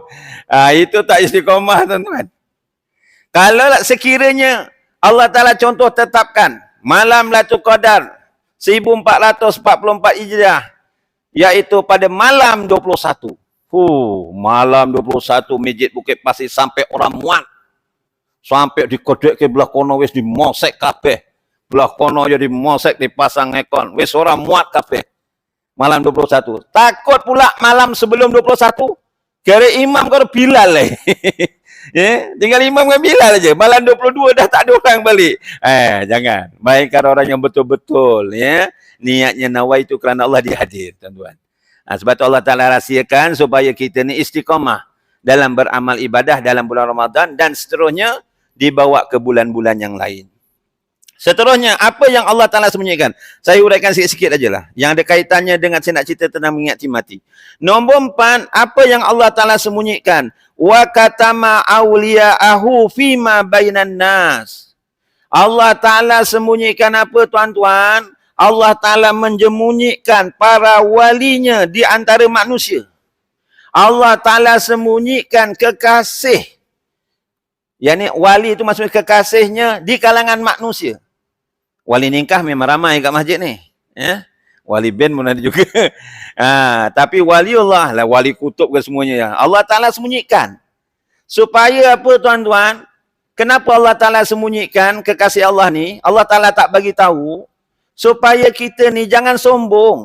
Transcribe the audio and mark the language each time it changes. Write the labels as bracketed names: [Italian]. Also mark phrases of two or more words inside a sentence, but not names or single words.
[Malay] Itu tak istiqomah, tuan-tuan. Kalau sekiranya Allah Ta'ala contoh tetapkan malam Lailatul Qadar 1444 Hijriah, iaitu pada malam 21. Malam 21 Masjid Bukit Pasir sampai orang muat. [Javanese] Sampai dikodek ke belah kono wis dimosek kabeh. Belah kono [Malay] jadi mosek dipasang ekon. Wis orang muat kabeh. Malam 21. Takut pula malam sebelum 21. Kira imam kau Bilal lah. Ya, tinggal imam dengan Bilal aja. Malam 22 dah tak ada orang balik. Jangan. Mainkan orang yang betul-betul. Ya. Niatnya nawai itu kerana Allah dihadir, tuan-tuan. Sebab itu Allah Ta'ala rahsiakan supaya kita ni istiqamah dalam beramal ibadah dalam bulan Ramadan dan seterusnya dibawa ke bulan-bulan yang lain. Seterusnya, apa yang Allah Ta'ala sembunyikan? Saya uraikan sikit-sikit aja lah. Yang ada kaitannya dengan saya nak cerita tentang mengingati mati. Nombor 4, apa yang Allah Ta'ala sembunyikan? [Arabic] وكتم أولياءه فيما بين الناس. [Malay] Allah Ta'ala sembunyikan apa, tuan-tuan? Allah Ta'ala menjemunyikan para walinya di antara manusia. Allah Ta'ala sembunyikan kekasih. Yang wali itu maksudnya kekasihnya di kalangan manusia. Wali nikah memang ramai kat masjid ni. Ya? Wali band pun ada juga. Tapi waliullah lah, wali kutub ke semuanya. Ya. Allah Ta'ala sembunyikan. Supaya apa, tuan-tuan? Kenapa Allah Ta'ala sembunyikan kekasih Allah ni? Allah Ta'ala tak bagi tahu. Supaya kita ni jangan sombong.